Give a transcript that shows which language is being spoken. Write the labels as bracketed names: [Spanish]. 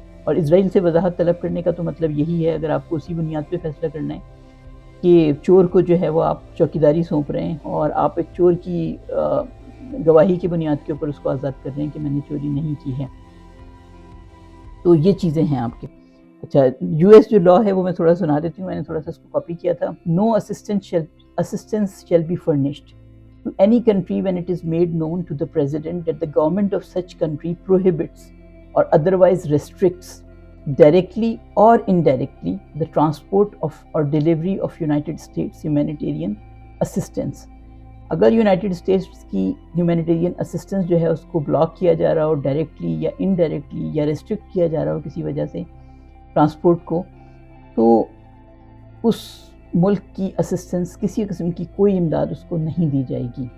[Urdu] اور اسرائیل سے وضاحت طلب کرنے کا تو مطلب یہی ہے، اگر آپ کو اسی بنیاد پہ فیصلہ کرنا ہے کہ چور کو جو ہے وہ آپ چوکیداری سونپ رہے ہیں اور آپ ایک چور کی گواہی کی بنیاد کے اوپر اس کو آزاد کر رہے ہیں کہ میں نے چوری نہیں کی ہے، تو یہ چیزیں ہیں آپ کے. اچھا، یو ایس جو لا ہے وہ میں تھوڑا سنا دیتی ہوں، میں نے تھوڑا سا اس کو کاپی کیا تھا. [English] No assistance shall be furnished to any country when it is made known to the president that the government of such country prohibits or otherwise restricts directly or indirectly the transport of or delivery of United States humanitarian assistance. [Urdu] اگر United States کی humanitarian assistance جو ہے اس کو block کیا جا رہا ہو directly یا indirectly یا ریسٹرکٹ کیا جا رہا ہو کسی وجہ سے ٹرانسپورٹ کو، تو اس ملک کی اسسٹنس، کسی قسم کی کوئی امداد اس کو نہیں دی جائے گی.